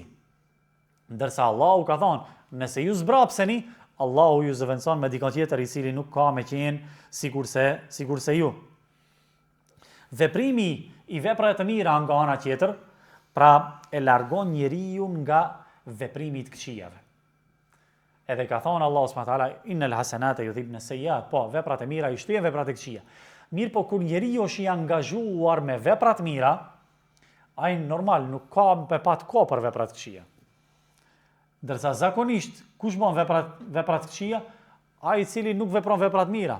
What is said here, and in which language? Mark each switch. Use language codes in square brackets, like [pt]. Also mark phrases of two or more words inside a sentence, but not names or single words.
[sq] Ndërsa Allahu ka thonë, nëse ju zbrapseni, Allahu ju zëvendëson me dikon tjetër i cili nuk ka me qenë sigurse ju. Veprimi i veprave të mira nga ana tjetër, pra e largon njeriu nga veprimi të këqijave. Edhe ka thonë Allahu [ar] سبحانه وتعالى: "إن الحسنات يذهبن السيئات." [sq] Po, veprat e mira i shtyjnë veprat e këqija. Mirë po kur njeriu është i angazhuar me vepra të mira, ai normal nuk ka me pat kohë për veprat e këqija. Ndërsa zakonisht, kush bën veprat të këqija? Ai i cili nuk vepron veprat mira.